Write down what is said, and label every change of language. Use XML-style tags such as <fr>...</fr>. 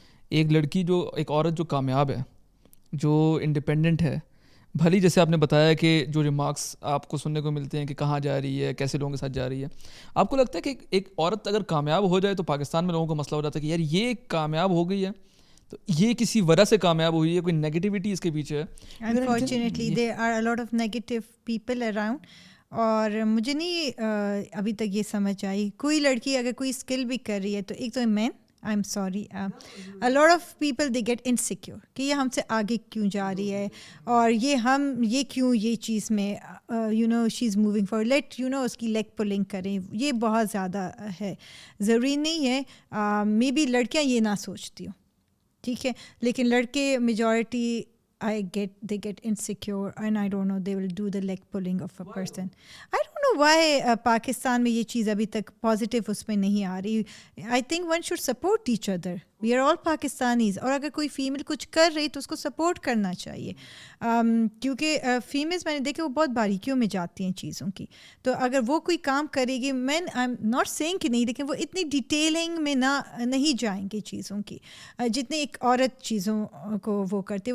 <ur>ایک لڑکی جو, ایک عورت جو کامیاب ہے, جو انڈیپینڈنٹ ہے, بھلی جیسے آپ نے بتایا کہ جو ریمارکس آپ کو سننے کو ملتے ہیں کہ کہاں جا رہی ہے, کیسے لوگوں کے ساتھ جا رہی ہے, آپ کو لگتا ہے کہ ایک عورت اگر کامیاب ہو جائے تو پاکستان میں لوگوں کو مسئلہ ہو جاتا ہے کہ یار یہ کامیاب ہو گئی ہے تو یہ کسی وجہ سے کامیاب ہوئی ہے, کوئی نیگیٹیوٹی اس کے پیچھے ہے.</ur> <en>Unfortunately there are a lot of negative people around.</en> <ur>اور مجھے نہیں ابھی تک یہ سمجھ آئی, کوئی لڑکی اگر کوئی اسکل بھی کر رہی ہے تو ایک تو مین,</ur> <en>I am sorry, a lot of people they get insecure</en> <ur>کہ یہ ہم سے آگے کیوں جا رہی ہے, اور یہ کیوں یہ چیز میں</ur> <en>she is moving for late اس</en> <ur>کی لیگ پولنگ کریں, یہ بہت زیادہ ہے. ضروری نہیں ہے,</ur> <en>maybe</en> <ur>لڑکیاں یہ نہ سوچتی ہوں, ٹھیک ہے, لیکن لڑکے</ur> <en>Majority they get insecure and I don't know, they will do the leg pulling of a person. I don't know why</en> <ur>Pakistan میں یہ چیز ابھی تک پازیٹیو اس میں نہیں آ رہی.</ur> <en>I think one should support each other. We are all Pakistanis.</en> <ur>اور اگر کوئی فیمیل کچھ کر رہی تو اس کو سپورٹ کرنا چاہیے, کیونکہ فیمیلز میں نے دیکھے وہ بہت باریکیوں میں جاتی ہیں چیزوں کی. تو اگر وہ کوئی کام کرے گی,</ur> <en>مین I am not seeing</en> <ur>کہ نہیں, لیکن وہ اتنی ڈیٹیلنگ میں نہیں جائیں گے چیزوں کی جتنے ایک عورت چیزوں کو وہ کرتی ہے.</ur>